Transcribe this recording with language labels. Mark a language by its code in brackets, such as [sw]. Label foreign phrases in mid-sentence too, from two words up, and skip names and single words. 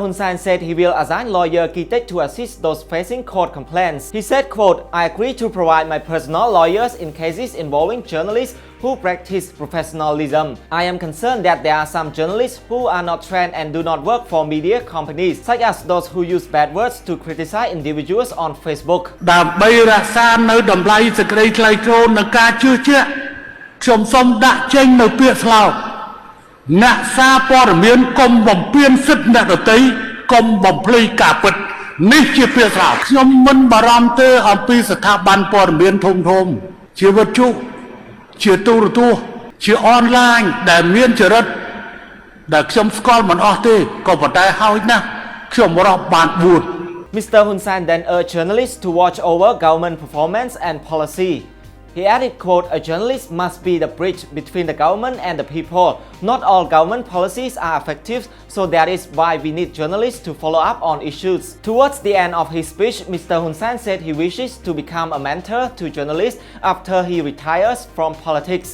[en] Hun Sen said he will assign lawyer Kitek to assist those facing court complaints. He said, quote, "I agree to provide my personal lawyers in cases involving journalists who practice professionalism. I am concerned that there are some journalists who are not trained and do not work for media companies, such as those who use bad words to criticize individuals on Facebook." [km] ដើម្បីរក្សានៅតម្លៃសេចក្តីថ្លៃថ្នូរនិងការជឿជាក់ខ្ញុំសូមដាក់ចេញនៅពាក្យស្លោកអ្នកសារព័ត៌មានកុំបំពានសិទ្ធិអ្នកដទៃកុំបំភ្លៃការពិតនេះជាពាក្យស្លោកខ្ញុំមិនបារម្ភទេអំពីស្ថាប័នព័ត៌មានធំជាវិទ្យុជាទូរទស្សន៍ជាអនឡាញដែលមានចរិតដែលខ្ញុំស្គាល់មិនអស់ទេក៏ប៉ុន្តែហើយណាស់ខ្ញុំរាប់បាន4 [en] Mr. Hun Sen then urged journalists to watch over government performance and policy. He added, quote, "A journalist must be the bridge between the government and the people. Not all government policies are effective, so that is why we need journalists to follow up on issues." Towards the end of his speech, Mr. Hun Sen said he wishes to become a mentor to journalists after he retires from politics.